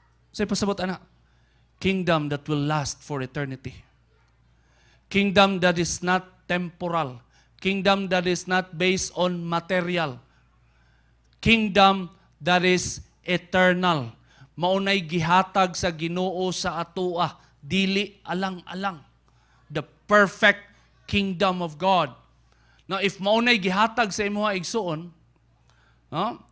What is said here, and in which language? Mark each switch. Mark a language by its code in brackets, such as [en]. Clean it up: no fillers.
[ceb] Say pasabot ana, [en] kingdom that will last for eternity. Kingdom that is not temporal. Kingdom that is not based on material. Kingdom that is eternal. [ceb] Maunay gihatag sa Ginoo sa atoa, dili alang-alang. [en] The perfect kingdom of God. Now, if [ceb] maunay gihatag sa imo igsuon, no?